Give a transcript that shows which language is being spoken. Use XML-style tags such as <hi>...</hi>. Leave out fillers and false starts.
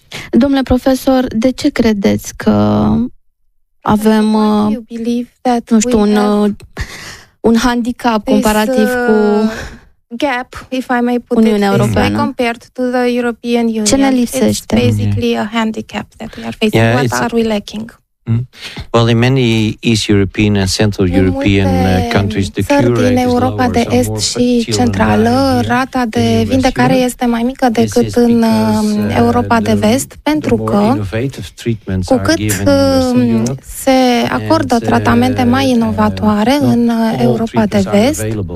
<ro>Domnule profesor, de ce credeți că avem, nu știu, un handicap comparativ cu</ro> <en>gap, if I may put</en> <ro>Uniunea Europeană.</ro> <en>This way, compared to the European Union.</en> <ro>Ce ne lipsește?</ro> <en>It's basically a handicap that we are facing. Yeah, what are we lacking? Well, in many East European and Central European countries, the cure rate</en> <ro>din Europa de Est și Centrală, rata de vindecare este mai mică decât în Europa de Vest, pentru că cu cât se acordă tratamente mai inovatoare în Europa de Vest,</ro>